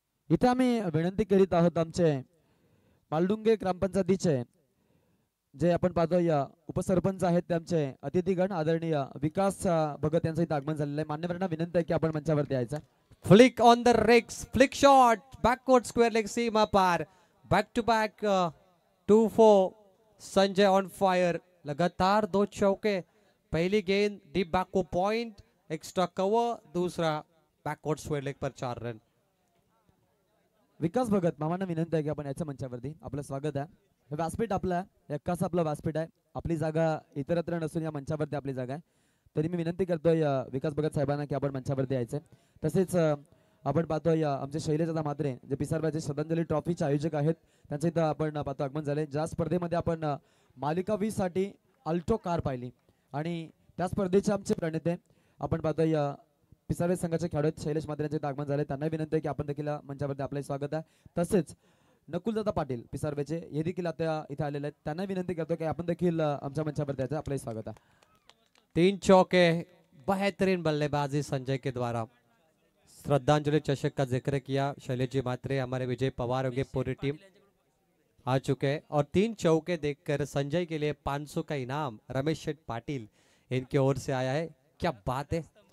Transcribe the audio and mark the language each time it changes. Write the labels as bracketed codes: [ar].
[mr] इथे आम्ही विनंती करीत आहोत आमचे मालडुंगे ग्रामपंचायतीचे जे आपण पाहतोय उपसरपंच आहेत त्यांचे अतिथीगण आदरणीय विकास भगत यांचं इथे आगमन झालेलं आहे. मान्यवरांना विनंती आहे की आपण मंचावरती यायचं. [en] flick on the wrists, flick shot, backward square leg [hi] Seema par. [en] Back to back 2-4. Sanjay on fire. [hi] लगातार 2 चौके. पहली गेंद डीप बैक को पॉइंट, एक्स्ट्रा कवर. दूसरा बैकवर्ड स्क्वायर लेग पर 4 रन. [mr] विकास भगत मामांना विनंती आहे की आपण याच्या मंचावरती. आपलं स्वागत आहे. व्यासपीठ आपलं एक्काच आपलं व्यासपीठ आहे. आपली जागा इतरत्र नसून या मंचावरती आपली जागा आहे. तरी मी विनंती करतोय विकास भगत साहेबांना की आपण मंचावरती यायचे. तसेच आपण पाहतोय आमचे शैलेशदा म्हात्रे जे पिसारबाचे श्रद्धांजली ट्रॉफीचे आयोजक आहेत त्यांचं इथं आपण पाहतो आगमन झाले. ज्या स्पर्धेमध्ये आपण मालिका 20 साठी अल्टो कार पाहिली आणि त्या स्पर्धेचे आमचे प्रणेते आपण पाहतोय पिसारवे संघाचे खेळाडू शैलेश म्हात्रे यांचे आगमन झाले. त्यांना विनंती आहे की आपण देखील मंचावरती आपले स्वागत आहे. तसेच नकुलदादा पाटील पिसारवेचे हे देखील आता इथे आलेले आहेत. त्यांना विनंती करतो की आपण देखील आमच्या मंचावरती यायचं. आपले स्वागत आहे. [hi] 3 चौके. बेहतरीन बल्लेबाजी संजय के द्वारा. श्रद्धांजलि चषक का जिक्र किया शैलेश जी म्हात्रे, हमारे विजय पवार होंगे, पूरी टीम आ चुके हैं. और 3 चौके देखकर संजय के लिए 500 का इनाम रमेश शेठ पाटिल इनकी ओर से आया है. क्या बात है.